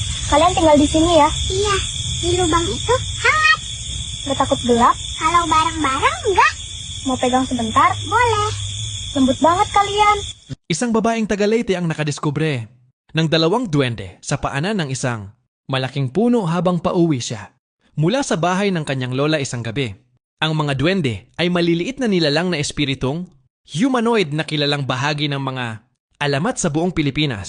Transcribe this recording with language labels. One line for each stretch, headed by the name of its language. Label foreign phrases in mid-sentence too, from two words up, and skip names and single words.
Indonesian: Kalian tinggal di sini ya? Iya, di lubang itu hangat. Gak takut gelap? Kalau bareng-bareng enggak? Mau pegang sebentar? Boleh. Lembut banget kalian.
Filipino: Isang babaeng taga Leyte ang nakadiskubre ng dalawang duwende sa paanan ng isang malaking puno habang pauwi siya mula sa bahay ng kanyang lola isang gabi. Ang mga duwende ay maliliit na nilalang na espiritong humanoid na kilalang bahagi ng mga alamat sa buong Pilipinas.